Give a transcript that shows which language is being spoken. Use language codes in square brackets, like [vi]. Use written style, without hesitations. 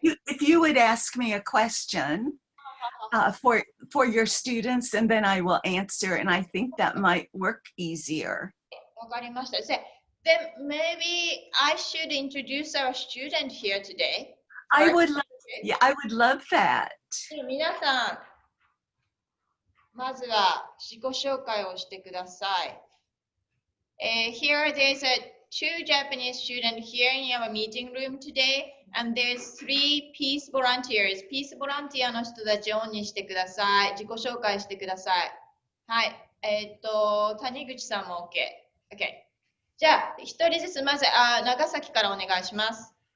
[en] If you would ask me a question for your students, and then I will answer, and I think that might work easier. [ja] わかりました。 [en] So, then maybe I should introduce our student here today. I would love that. [ja] 皆さん、まずは自己紹介をしてください。 [en] Here there's two Japanese students here in our meeting room today, and there's 3 peace volunteers. Peace volunteer [ja] の人たちをオンにしてください。自己紹介してください。はい。谷口さんも OK。OK。じゃあ、一人ずつまず長崎からお願いします。